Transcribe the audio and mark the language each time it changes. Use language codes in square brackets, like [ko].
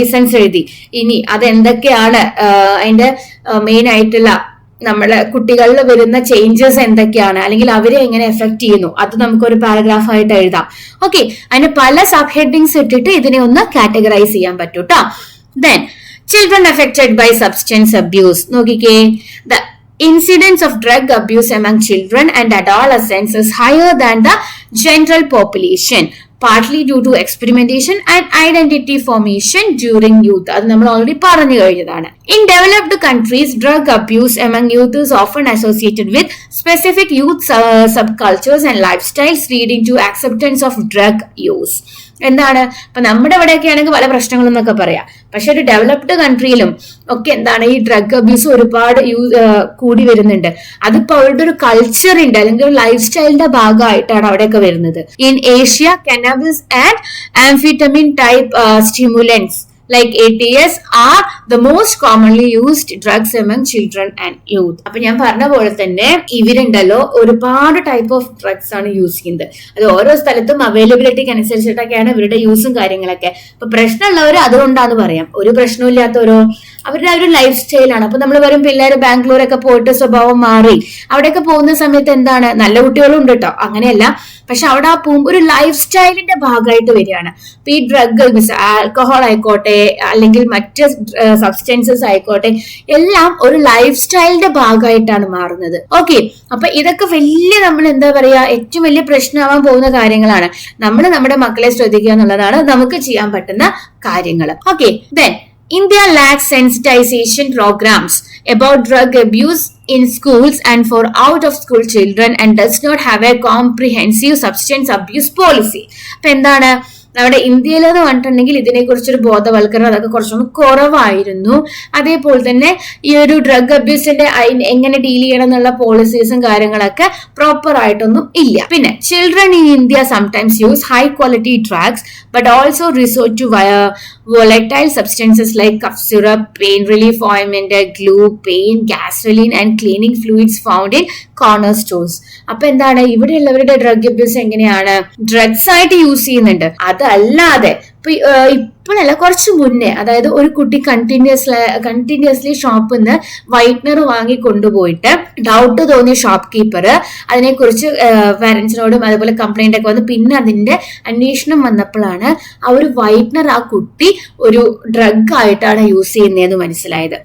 [ml] Reasons എഴുതി ഇനി അതെന്തൊക്കെയാണ് അതിന്റെ മെയിൻ ആയിട്ടുള്ള നമ്മളെ കുട്ടികളിൽ വരുന്ന ചേഞ്ചസ് എന്തൊക്കെയാണ്, അല്ലെങ്കിൽ അവരെ എങ്ങനെ എഫക്ട് ചെയ്യുന്നു, അത് നമുക്കൊരു പാരഗ്രാഫ് ആയിട്ട് എഴുതാം. ഓക്കെ, അതിന് പല സബ് ഹെഡിങ്സ് ഇട്ടിട്ട് ഇതിനെ ഒന്ന് കാറ്റഗറൈസ് ചെയ്യാൻ പറ്റും കേട്ടോ. [en] Then children affected by substance abuse. [ml] നോക്കിക്കേ, [en] the incidence of drug abuse among children and adolescents is higher than the general population, partly due to experimentation and identity formation during youth. [ml] അത് നമ്മൾ already പറഞ്ഞു കഴിഞ്ഞതാണ്. [en] In developed countries, drug abuse among youth is often associated with specific youth subcultures and lifestyles, leading to acceptance of drug use. [ml] എന്താണ്, ഇപ്പൊ നമ്മുടെ ഇവിടെയൊക്കെ ആണെങ്കിൽ പല പ്രശ്നങ്ങളെന്നൊക്കെ പറയാം. പക്ഷെ ഒരു ഡെവലപ്ഡ് കൺട്രിയിലും ഒക്കെ എന്താണ് ഈ ഡ്രഗ് അബ്യൂസ് ഒരുപാട് കൂടി വരുന്നുണ്ട്. അതിപ്പോ അവരുടെ ഒരു കൾച്ചർ ഉണ്ട്, അല്ലെങ്കിൽ ഒരു ലൈഫ് സ്റ്റൈലിന്റെ ഭാഗമായിട്ടാണ് അവിടെയൊക്കെ വരുന്നത്. [en] In Asia, cannabis and amphetamine type stimulants like ATS are the most commonly used drugs among children and youth. [ml] അപ്പൊ ഞാൻ പറഞ്ഞ പോലെ തന്നെ ഇവരുണ്ടല്ലോ ഒരുപാട് ടൈപ്പ് ഓഫ് ഡ്രഗ്സ് ആണ് യൂസ് ചെയ്യുന്നത്. അത് ഓരോ സ്ഥലത്തും അവൈലബിലിറ്റിക്ക് അനുസരിച്ചിട്ടൊക്കെയാണ് ഇവരുടെ യൂസും കാര്യങ്ങളൊക്കെ. അപ്പൊ പ്രശ്നമുള്ളവർ അതുകൊണ്ടാന്ന് പറയാം, ഒരു പ്രശ്നവും ഇല്ലാത്തവരോ അവരുടെ ഒരു ലൈഫ് സ്റ്റൈലാണ്. അപ്പൊ നമ്മൾ വരും പിള്ളേർ ബാംഗ്ലൂരൊക്കെ പോയിട്ട് സ്വഭാവം മാറി അവിടെയൊക്കെ പോകുന്ന സമയത്ത് എന്താണ്, നല്ല കുട്ടികളും ഉണ്ട് കേട്ടോ, അങ്ങനെയല്ല, പക്ഷെ അവിടെ ആ ഒരു ലൈഫ് സ്റ്റൈലിന്റെ ഭാഗമായിട്ട് വരികയാണ്. അപ്പൊ ഈ ഡ്രഗ് ആൽക്കഹോൾ ആയിക്കോട്ടെ അല്ലെങ്കിൽ മറ്റ് സബ്സ്റ്റൻസസ് ആയിക്കോട്ടെ എല്ലാം ഒരു ലൈഫ് സ്റ്റൈലിന്റെ ഭാഗമായിട്ടാണ് മാറുന്നത്. ഓക്കെ, അപ്പൊ ഇതൊക്കെ വലിയ നമ്മൾ എന്താ പറയാ ഏറ്റവും വലിയ പ്രശ്നമാവാൻ പോകുന്ന കാര്യങ്ങളാണ്. നമ്മൾ നമ്മുടെ മക്കളെ ശ്രദ്ധിക്കുക എന്നുള്ളതാണ് നമുക്ക് ചെയ്യാൻ പറ്റുന്ന കാര്യങ്ങൾ. [en] Okay, then India lacks sensitization programs about drug abuse in schools and for out of school children and does not have a comprehensive substance abuse policy. [ml] അപ്പൊ എന്താണ്, നമ്മുടെ ഇന്ത്യയിൽ എന്ന് പറഞ്ഞിട്ടുണ്ടെങ്കിൽ ഇതിനെക്കുറിച്ചൊരു ബോധവൽക്കരണം അതൊക്കെ കുറച്ചൊന്നും കുറവായിരുന്നു. അതേപോലെ തന്നെ ഈ ഒരു ഡ്രഗ് അബ്യൂസിന്റെ എങ്ങനെ ഡീൽ ചെയ്യണം എന്നുള്ള പോളിസീസും കാര്യങ്ങളൊക്കെ പ്രോപ്പർ ആയിട്ടൊന്നും ഇല്ല. [en] പിന്നെ children in India sometimes use high quality drugs but also resort to volatile substances like cough syrup, pain relief ointment, glue, pain, gasoline and cleaning fluids found in corner stores. [ml] അപ്പൊ എന്താണ്, ഇവിടെയുള്ളവരുടെ drug abuse എങ്ങനെയാണ്, drugs ആയിട്ട് use ചെയ്യുന്നുണ്ട്. അതല്ലാതെ ഇപ്പോഴല്ല കുറച്ച് മുന്നേ, അതായത് ഒരു കുട്ടി കണ്ടിന്യൂസ്ലി ഷോപ്പിൽ നിന്ന് വൈറ്റ്നർ വാങ്ങി കൊണ്ടുപോയിട്ട് ഡൗട്ട് തോന്നിയ ഷോപ്പ് കീപ്പർ അതിനെക്കുറിച്ച് പാരന്റ്സിനോടും അതുപോലെ കംപ്ലൈന്റ് ഒക്കെ വന്ന് പിന്നെ അതിന്റെ അന്വേഷണം വന്നപ്പോഴാണ് ആ ഒരു വൈറ്റ്നർ ആ കുട്ടി ഒരു ഡ്രഗ് ആയിട്ടാണ് യൂസ് ചെയ്യുന്നതെന്ന് മനസ്സിലായത്.